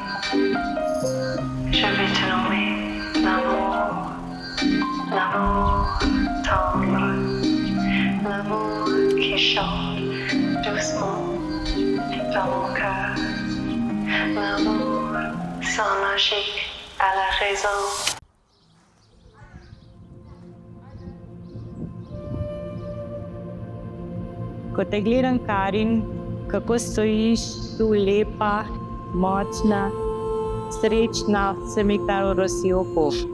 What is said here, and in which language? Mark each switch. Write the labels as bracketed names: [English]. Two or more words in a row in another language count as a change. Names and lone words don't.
[French] Je vais te nommer l'amour, l'amour tendre, l'amour qui chante doucement dans mon cœur, l'amour sans logique à la raison. [Slovenian] Ko te gledam, Karin, kako stojiš tu lepa, močna, srečna, se mi kar orosi oko.